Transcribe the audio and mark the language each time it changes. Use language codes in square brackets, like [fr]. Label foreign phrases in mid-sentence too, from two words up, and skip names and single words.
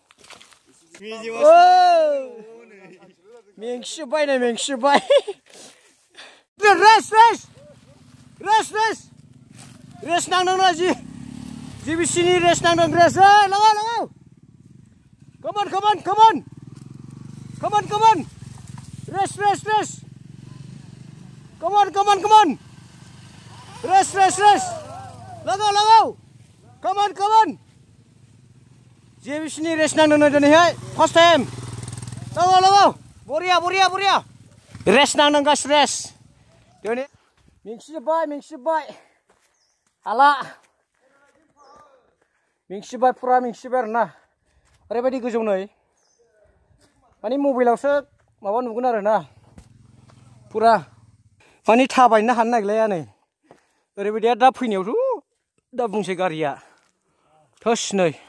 [brx] मेंसिजोब्बाय रेस नांदोंना जिबिसिनि रेस नांदों रेस लागाव come on रेस [en] come on [brx] रेस लागाव [en] come on [brx] जिबिसिनि रेस नांदों दिनैहाय [en] first time [brx] लागाव बरिया रेस नांदों गासिबो रेस दिनै मेंसिजोब्बाय हाला पुरा मेंसिजोब्बाय आरोना ओरैबायदि गोजौ नै माने मबाइलावसो माबा नुगोन आरोना पुरा माने थाबायनो हानो नागिरलाया नै ओरैबायदिया दा फैनायावथ' दा बुंसै गारिया थोस नै